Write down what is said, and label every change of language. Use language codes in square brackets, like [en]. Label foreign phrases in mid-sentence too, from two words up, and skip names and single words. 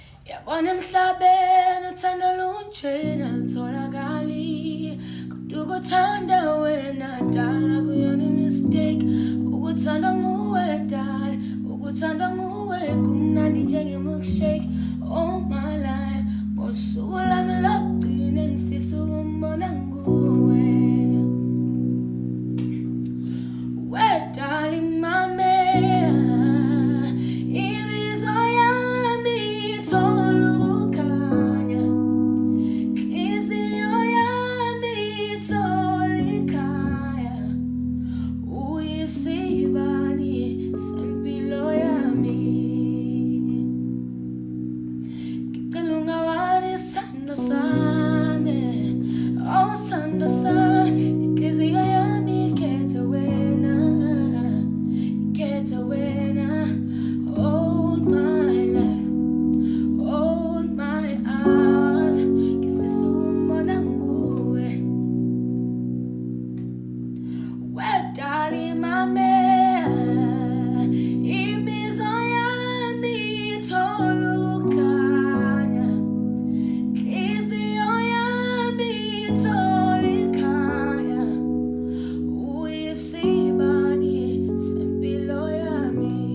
[zu] Yabona emhlabeni uthando lunjena lutholakali kodwa ukuthanda wena dala kuyona imistake ukuthanda nguwe dala ukuthanda nguwe kumnandi njenge-milkshake [en] all my life [zu] ngosuku lami lokugcina ngifisa ukumbona nguwe wedala imamela imizwa yami ithola ukukhanya inhliziyo yami ithola ikhaya uyisibani sempilo yami ngicela ungawali isithando sami oh sithando sami inhliziyo yami ikhethe wena [en] hold my life hold my eyes [zu] ngifisa ukumbona nguwe wedala imamela imizwa yami ithola ukukhanya inhliziyo yami ithola ikhaya uyisibani sempilo yami